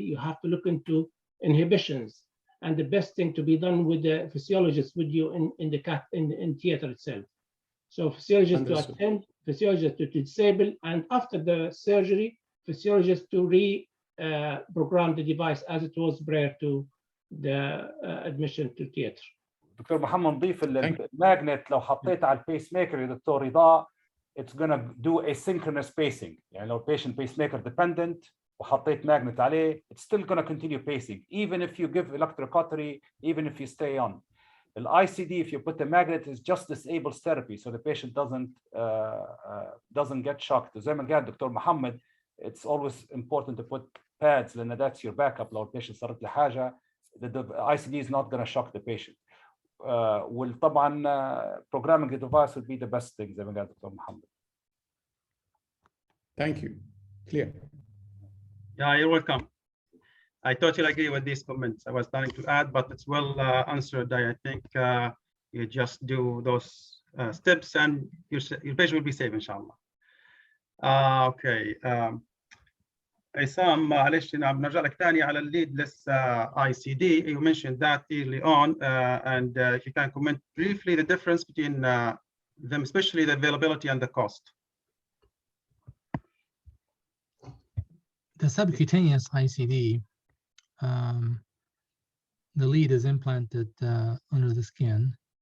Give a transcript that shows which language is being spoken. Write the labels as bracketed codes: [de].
[en] You have to look into inhibitions, and the best thing to be done with the physiologist with you in theater itself. So physiologist to attend, physiologist to disable, and after the surgery, physiologist to program the device as it was prior to the admission to theater. [ar] دكتور محمد نضيف الماجنت لو حطيته على البيس ميكر يا دكتور رضا [en] it's going to do asynchronous pacing. [ar] يعني لو [en] patient pacemaker dependent [ar] وحطيت [en] magnet عليه, it's still going to continue pacing, even if you give electrocautery, even if you stay on. The ICD, if you put the magnet, is just disables therapy, so the patient doesn't get shocked. [ar] زي ما قال دكتور محمد, [en] it's always important to put pads, لأن that's your backup. [ar] لو البيشنت صارت له حاجة, [en] the ICD is not going to shock the patient. [ar] وطبعا [en] programming the device would be the best thing, [ar] زي ما قال دكتور محمد. [en] Thank you. Clear. Yeah, you're welcome. I totally agree with these comments. I was planning to add, but it's well answered. I think you just do those steps and your patient will be safe, inshallah. Okay. [ar] Esam, معلش بنرجع لك ثاني على leadless ICD. [en] You mentioned that early on, and if you can comment briefly the difference between them, especially the availability and the cost. The subcutaneous ICD, the lead is implanted under the skin.